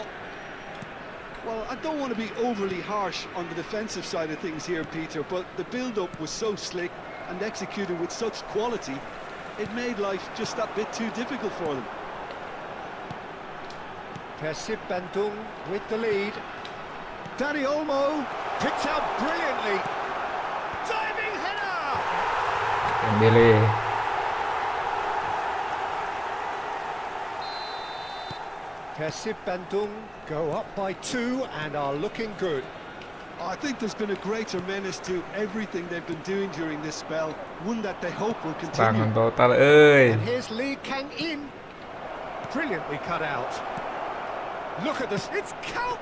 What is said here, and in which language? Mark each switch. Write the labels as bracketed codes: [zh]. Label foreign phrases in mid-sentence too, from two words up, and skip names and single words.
[en] Well, I don't want to be overly harsh on the defensive side of things here, Peter, but the build-up was so slick and executed with such quality, it made life just that bit too difficult for them. Persib Bandung with the lead. Danny Olmo picked out brilliantly. Diving header! Dembele. Persib Bandung go up by 2 and are looking good. I think there's been a greater menace to everything they've been doing during this spell, one that they hope will continue. [id] Tangan total euy. [en] And here's Lee Kang In. Brilliantly cut out. Look at this, it's count!